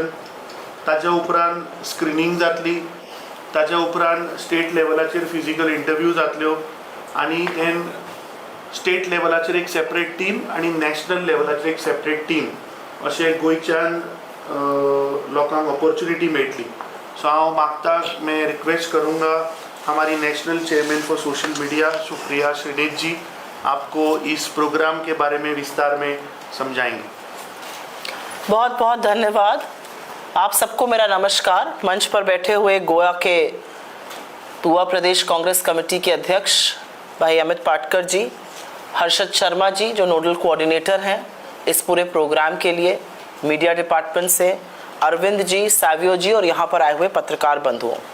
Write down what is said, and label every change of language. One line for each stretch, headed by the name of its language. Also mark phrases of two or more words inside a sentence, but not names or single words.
Konkani: ताज्या उपरांत स्क्रिनींग जातली, ताज्या उपरांत स्टेट लेवलाचेर
English: physical interview
Konkani: जातल्यो आनी देन स्टेट लेवलाचेर एक
English: separate team
Konkani: आनी नॅशनल लेवलाचेर एक
English: separate team
Konkani: अशें गोंयच्यान लोकांक ऑपॉर्च्युनिटी मेळटली. सो हांव मागता,
Hindi: मैं रिक्वेस्ट करूँगा हमारी
English: national chairman for social media
Hindi: सुप्रिया श्रीनेथ जी आपको इस प्रोग्राम के बारे में विस्तार में समझाएंगे. बहुत बहुत धन्यवाद. आप सबको मेरा नमस्कार. मंच पर बैठे हुए गोवा के युवा प्रदेश कांग्रेस कमेटी के अध्यक्ष भाई अमित पाटकर जी, हर्षद शर्मा जी जो
English: nodal coordinator
Hindi: हैं इस पूरे प्रोग्राम के लिए,
English: media department
Hindi: से अरविंद जी, सावियो जी और यहाँ पर आए हुए पत्रकार बंधुओं.